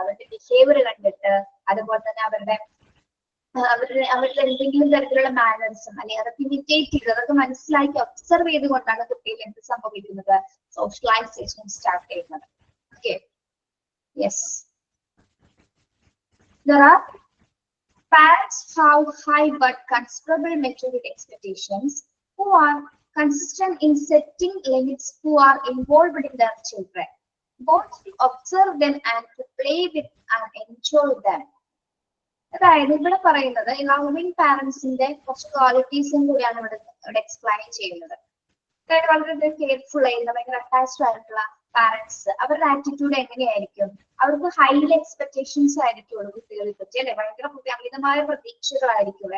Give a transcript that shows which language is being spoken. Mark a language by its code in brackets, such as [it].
[ml] അവരുടെ ബിഹേവിയർ കണ്ടിട്ട്, അതുപോലെ തന്നെ അവരുടെ എന്തെങ്കിലും തരത്തിലുള്ള മാനേഴ്സും അല്ലെങ്കിൽ അതൊക്കെ ഇമിറ്റേറ്റ് ചെയ്ത് അതൊക്കെ മനസ്സിലാക്കി ഒബ്സർവ് ചെയ്തുകൊണ്ടാണ് കുട്ടിയിൽ എന്ത് സംഭവിക്കുന്നത്? സോഷ്യലൈസേഷൻ സ്റ്റാർട്ട് ചെയ്യുന്നത്. Okay, yes. [en] There are Parents have high but considerable maturity expectations who are consistent in setting limits who are involved in their children, both to observe them and to play with and enjoy them. [ml] അതായത് ഇവിടെ പറയുന്നത് loving പാരന്റ്സിന്റെ കുറച്ച് ക്വാളിറ്റീസും കൂടിയാണ് ഇവിടെ explain ചെയ്യുന്നത്. അതായത് വളരെ careful ആയിട്ടുള്ള ഭയങ്കര അറ്റാച്ച്ഡ് ആയിട്ടുള്ള പാരന്റ്സ്, അവരുടെ ആറ്റിറ്റ്യൂഡ് എങ്ങനെയായിരിക്കും? അവർക്ക് ഹൈലി എക്സ്പെക്ടേഷൻസ് ആയിരിക്കുള്ളൂ കുട്ടികളെ പറ്റി, അല്ലെ? ഭയങ്കര അമിതമായ പ്രതീക്ഷകളായിരിക്കുള്ളൂ.